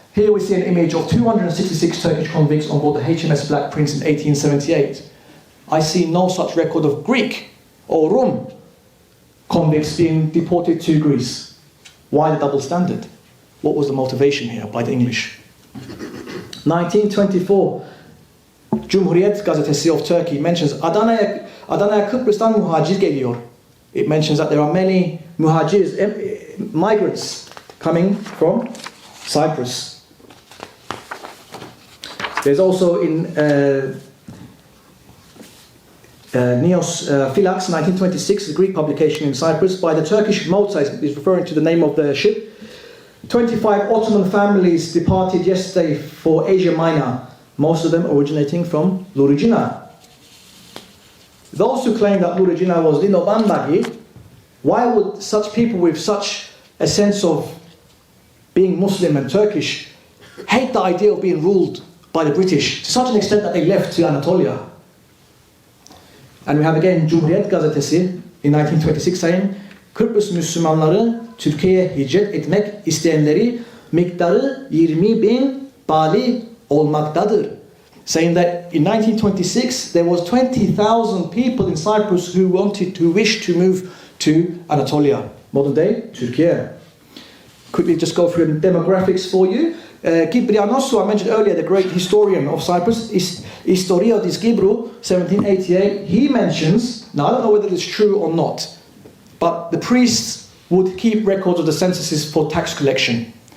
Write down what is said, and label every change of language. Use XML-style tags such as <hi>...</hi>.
<en>Here we see an image of 266 Turkish convicts on board the HMS Black Prince in 1878. I see no such record of Greek or Rum convicts being deported to Greece. Why the double standard? What was the motivation here by the English?</en> <tr>1924, Cumhuriyet Gazetesi</tr> <en>of Turkey mentions</en> <tr>Adana'ya Kıbrıs'tan muhacir geliyor.</tr> <en>It mentions that there are many muhajirs, migrants coming from Cyprus. There's also in Neos Philax, 1926, a Greek publication in Cyprus by the Turkish Malta, is referring to the name of the ship. 25 Ottoman families departed yesterday for Asia Minor, most of them originating from Lurigina. Those who claim that Lurigina was Linobambakoi, why would such people with such a sense of being Muslim and Turkish hate the idea of being ruled by the British to such an extent that they left to Anatolia? And we have again Cumhuriyet Gazetesi in 1926 saying,</en> <tr>Kıbrıs Müslümanları Türkiye'ye hicret etmek isteyenleri miktarı 20.000 bali olmaktadır.</tr> <en>Saying that in 1926 there was 20,000 people in Cyprus who wished to move to Anatolia, modern day Turkey. Quickly just go through the demographics for you. Kyprianos, who I mentioned earlier, the great historian of Cyprus, Historia dis Kipru, 1788, he mentions, now I don't know whether it's true or not, but the priests would keep records of the censuses for tax collection.</en>